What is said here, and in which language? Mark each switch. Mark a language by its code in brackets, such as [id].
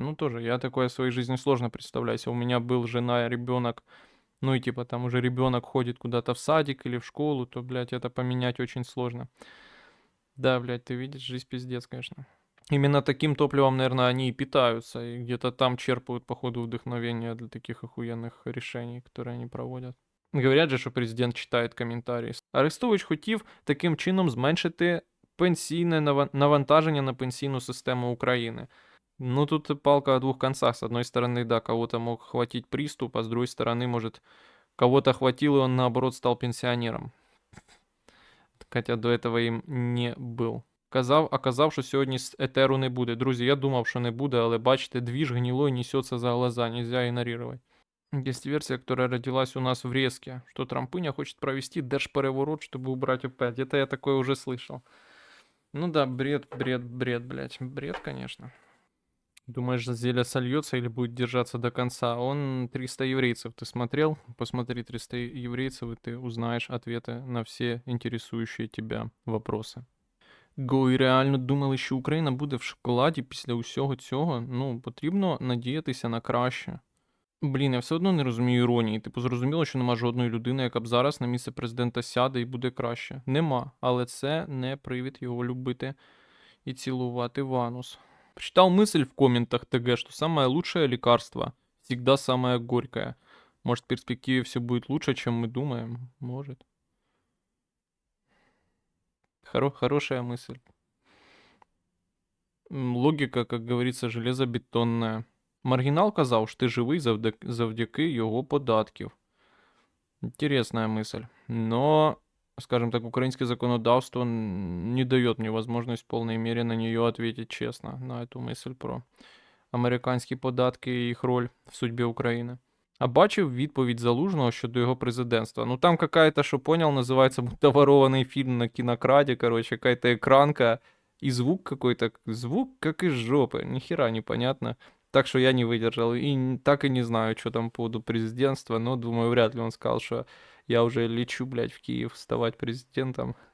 [ru] Ну, тоже, я такое в своей жизни сложно представляю. Если у меня был жена и ребенок, ну и типа там уже ребенок ходит куда-то в садик или в школу, то, блядь, это поменять очень сложно. Да, блядь, ты видишь, жизнь пиздец, конечно. Именно таким топливом, наверное, они и питаются, и где-то там черпают, походу, вдохновение для таких охуенных решений, которые они проводять. [uk] Говорять же, що президент читає коментарі. Арестович хотів таким чином зменшити пенсійне навантаження на пенсійну систему України. [ru] Ну, тут палка о двух концах. С одной стороны, да, кого-то мог хватить приступ, а с другой стороны, может, кого-то хватило, и он, наоборот, стал пенсионером. Хотя до этого им не был. [uk] Казав, що сьогодні етеру не буде. Друзі, я думав, що не буде, але бачите, двіж [ru] гнилой несется за глаза, нельзя игнорировать. Есть версия, которая родилась у нас в Резке, что Трампыня хочет провести держпереворот, чтобы убрать опять. Это я такое уже слышал. Ну да, бред, блядь. Бред, конечно. Думаешь, Зеля сольется или будет держаться до конца? Он 300 еврейцев, ты смотрел? Посмотри 300 еврейцев, и ты узнаешь ответы на все интересующие тебя вопросы. [uk] Гой реально думали, що Україна буде в шоколаді після усього цього? Ну, потрібно надіятися на краще. Блін, я все одно не розумію іронії. Типу, зрозуміло, що нема жодної людини, яка б зараз на місце президента сяде і буде краще. Нема. Але це не привід його любити [ru] и целовать Иванус. Прочитал мысль в комментах ТГ, что самое лучшее лекарство всегда самое горькое. Может, в перспективе все будет лучше, чем мы думаем? Может. Хорошая мысль. [uk] Логіка, як говориться, железобетонна. Маргінал казав, що ти живий завдяки його податків. [ru] Интересная мысль. Но, скажем так, украинское законодавство не дает мне возможность в полной мере на нее ответить честно, на эту мысль про [uk] американські податки і їх роль [ru] в судьбі України. [uk] А бачив відповідь Залужного щодо його президентства. [ru] Ну там какая-то, що понял, називається будто ворованный фильм на кинокраде, короче, какая-то экранка и звук какой-то, звук как из жопы, ни хера непонятно. Так что я не выдержал и так и не знаю, что там по поводу президентства, но думаю, вряд ли он сказал, что я уже лечу, блядь, в Киев вставать президентом.